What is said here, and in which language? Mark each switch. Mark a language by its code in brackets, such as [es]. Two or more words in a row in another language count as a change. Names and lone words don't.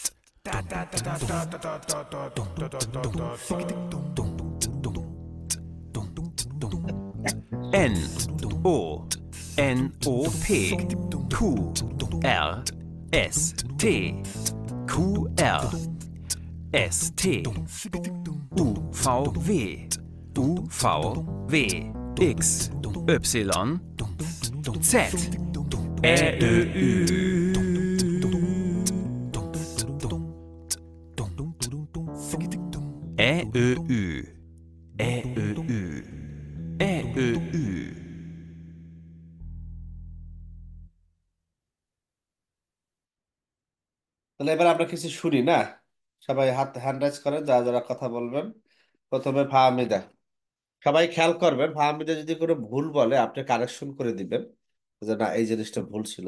[de] N, O, N, O, P, Q, R, S, T, Q, R, S, T, U, V, W, U, V, W, X, Y, Z, Ä, Ö, Ü, Ä, Ö, Ü, Ä, Ö, Ü, Ä, Ö, Ü. [bn] তাহলে এবার আমরা কিছু শুনি না? সবাই [en] hand raise [bn] করেন, যারা যারা কথা বলবেন। প্রথমে ফাহমিদা। সবাই খেয়াল করবেন, ফাহমিদা যদি কোনো ভুল বলে আপনি কারেকশন করে দিবেন, যে না এই জিনিসটা ভুল ছিল।